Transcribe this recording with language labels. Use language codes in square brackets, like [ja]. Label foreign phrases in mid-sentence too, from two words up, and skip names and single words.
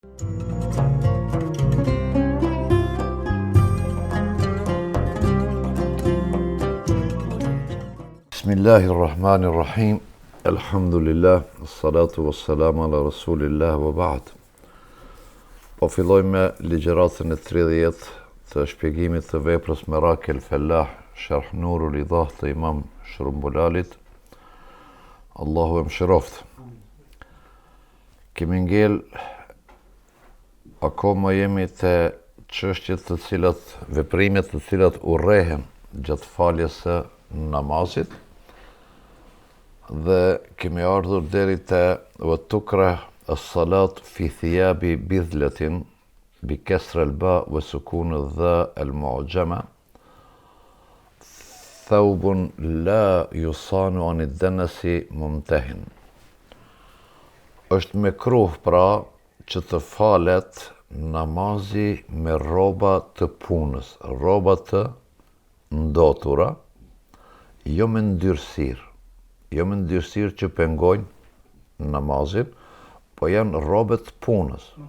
[ar] بسم الله الرحمن الرحيم. الحمد لله، الصلاة والسلام على رسول الله وبعد. [sq] Po filloj me ligjëratën e 30 të shpjegimit të veprës Merak el Fellah, Sharh Nurul Idah të Imam Shrumbulalit. Allahu e mëshiroft. Kemi ngel akoma jemi te çështjet të cilat, veprimet të cilat urrehen gjatë faljes së namazit. Dhe kemi ardhur deri te [ar] وتكره الصلاة في ثياب بذلة بكسر الباء وسكون الذال المعجمة ثوب لا يصان عن الدنس ممتهن. [sq] Është mekruh pra që të falet namazi me rroba të punës, rroba të ndotura, jo me ndyrësirë. Jo me ndyrësirë që pengojnë namazin, po janë robet punës.